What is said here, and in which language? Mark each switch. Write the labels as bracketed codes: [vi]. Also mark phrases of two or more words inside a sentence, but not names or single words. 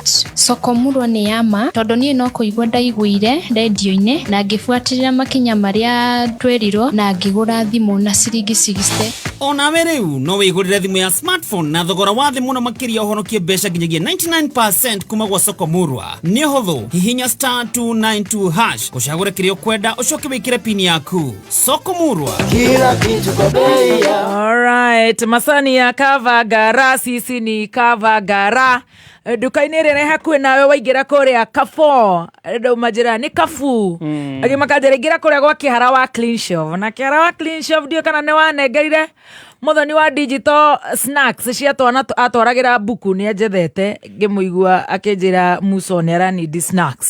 [ki] Soko Murwa nĩ yama tondũ niĩ no kũigua ndaiguire radio-inĩ na ngĩbuatĩrĩra makinya marĩa twerirwo na ngĩgũra thimũ na ciringi 60. Onawe rĩu no wĩgũrĩre thimũ ya smartphone na thogora wa thĩ mũno makĩria ũhonokie mbeca nginyagia 99% kuma gwa Soko Murwa. Nĩ ũhũthũ, hihinya *292# ũcagũre kĩrĩa ũkwenda ũcoke wĩkĩre pin yaku. Soko Murwa, [sw] kila kitu kwa bei. Alright, masani ya Kavagara, sisi ni Kavagara. [ki] Duka-inĩ rĩrĩa hakuhĩ nawe waingĩra kũrĩa Kafo ndauma njĩra nĩ Kafu agĩmakanjĩra ingĩra kũrĩa gwa kĩhara wa Clean Shop na kĩhara wa Clean Shop ndio kana nĩ wanengerire mũthoni wa [en] digital snacks [ki] cia twana atwaragĩra buku nĩ anjethete ngĩmũigua akĩnjĩra Muso nĩ aranidi snacks.